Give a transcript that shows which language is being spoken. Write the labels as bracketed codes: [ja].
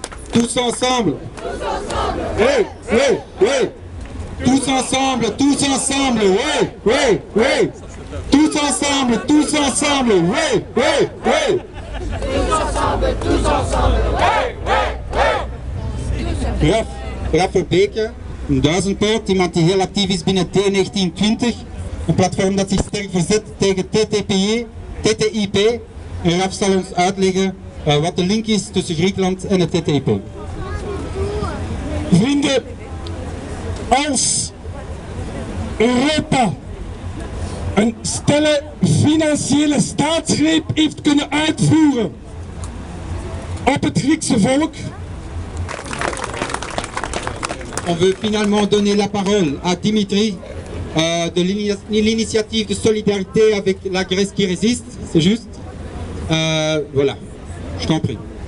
[fr] Tous ensemble. Oui, oui, oui. Tous ensemble, oui, oui, oui. Tous ensemble, oui, oui, oui. Tous ensemble, oui, oui, oui. [nl] Raf Beke, een duizendpoot, iemand die heel actief is binnen T1920. Een platform dat zich sterk verzet tegen TTIP. En Raf zal ons uitleggen wat de link is tussen Griekenland en het TTIP. Vrienden, als Europa een stille financiële staatsgreep heeft kunnen uitvoeren op het Griekse volk. [fr] On veut finalement donner la parole à Dimitri de l'initiative de solidarité avec la Grèce qui résiste, c'est juste. Voilà, je t'en prie.